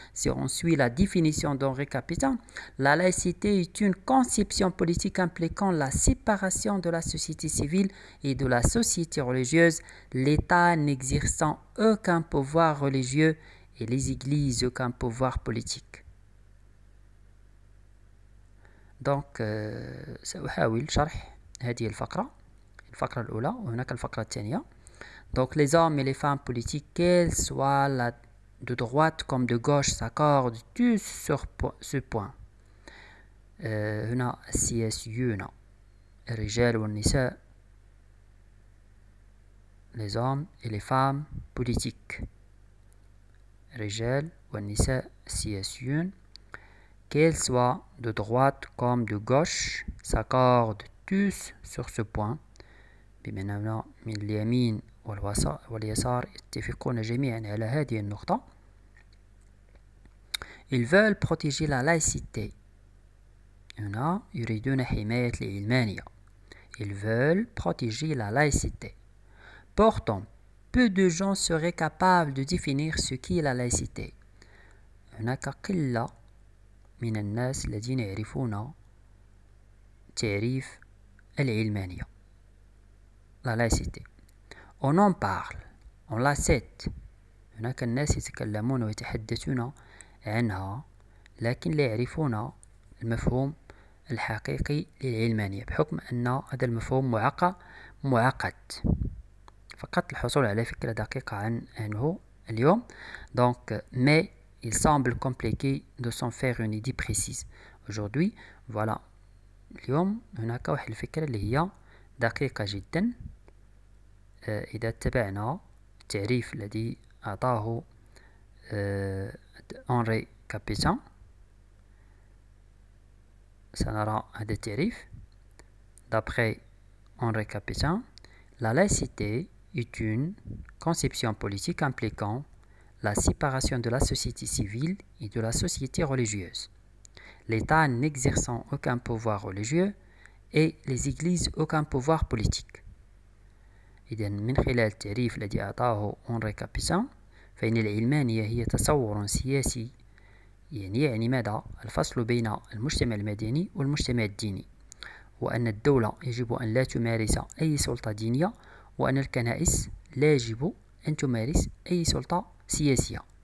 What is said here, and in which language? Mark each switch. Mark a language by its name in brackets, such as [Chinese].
[French] Si on suit la définition d'Henri Capitan, la laïcité est une conception politique impliquant la séparation de la société civile et de la société religieuse, l'État n'exerçant aucun pouvoir religieux et les églises aucun pouvoir politique. [Arabic] Donc, سأحاول شرح هذه الفقرة الأولى وهناك الفقرة الثانية. [French] Donc les hommes et les femmes politiques, qu'elles soient de droite comme de gauche, s'accordent tous sur ce point. [Arabic] هنا السياسيون الرجال والنساء. [French] Les hommes et les femmes politiques. [Arabic] الرجال والنساء السياسيون. [French] Qu'elles soient de droite comme de gauche, s'accordent tous sur ce point. [Arabic] بمعنى من اليمين واليسار يتفقون جميعا على هذه النقطة. [French] Ils veulent protéger la laïcité. [Arabic] هنا يريدون حماية العلمانية. [French] Ils veulent protéger la laïcité. Pourtant, peu de gens seraient capables de définir ce qu'est la laïcité. [Arabic] هناك قلة من الناس الذين يعرفون تعريف العلمانية. [French] La laïcité. On en parle, on la cite. [Arabic] هناك الناس يتكلمون ويتحدثون عنها لكن لا يعرفون المفهوم الحقيقي للعلمانية بحكم أن هذا المفهوم معقد. فقط الحصول على فكرة دقيقة عنه اليوم. [French] Mais il semble compliqué de s'en faire une idée précise. Aujourd'hui, voilà. [Arabic] اليوم هناك واحد الفكرة اللي هي دقيقة جدا. إذا اتبعنا التعريف الذي أعطاه أنري كابيتان سنرى هذا التعريف. [French] D'après Henri Capitan, la laïcité est une conception politique impliquant la séparation de la société civile et de la société religieuse, l'État n'exerçant aucun pouvoir religieux et les églises aucun pouvoir politique. [Arabic] إذن من خلال التعريف الذي أعطاه أنري كابيسان فإن العلمانية هي تصور سياسي يعني ماذا؟ الفصل بين المجتمع المدني والمجتمع الديني، وأن الدولة يجب أن لا تمارس أي سلطة دينية، وأن الكنائس لا يجب أن تمارس أي سلطة سياسية.